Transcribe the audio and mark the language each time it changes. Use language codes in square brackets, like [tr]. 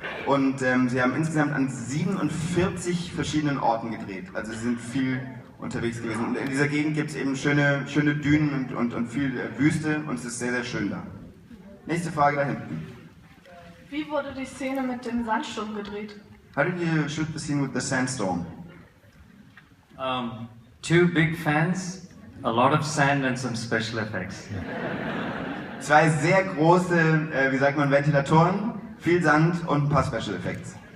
[de] Und sie haben insgesamt an 47 verschiedenen Orten gedreht, also sie sind viel unterwegs gewesen. Und in dieser Gegend gibt es eben schöne Dünen und viel Wüste und es ist sehr, sehr schön da. Nächste Frage da hinten. Wie wurde die Szene mit dem Sandsturm gedreht? [en] How did you shoot the scene with the sandstorm? Two big fans, a lot of sand and some special effects. [de] Zwei sehr große, wie sagt man, Ventilatoren, viel Sand und ein paar Special Effects.